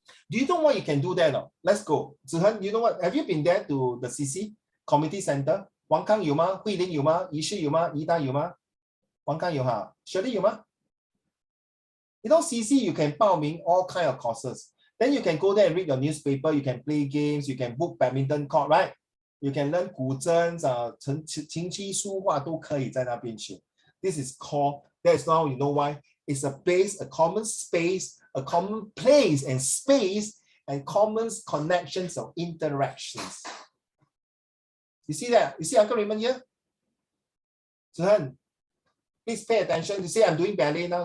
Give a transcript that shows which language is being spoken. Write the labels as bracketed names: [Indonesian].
[English] Do you know what you can do there? No? Let's go. Zihan, you know what? Have you been there to the CC Community Center? [Chinese] 王康有吗？慧玲有吗？仪式有吗？宜达有吗？王康有哈？雪莉有吗？ [English] You know, CC, you can 报名 all kind of courses. Then you can go there and read your newspaper. You can play games. You can book badminton court, right? [Chinese] You can learn 古筝琴棋书画都可以在那边学. [English] This is called. That's now you know why. It's a base, a common space, a common place and space, and common connections of interactions. You see that? You see Uncle Raymond here? Suhan, please pay attention. You see I'm doing ballet now.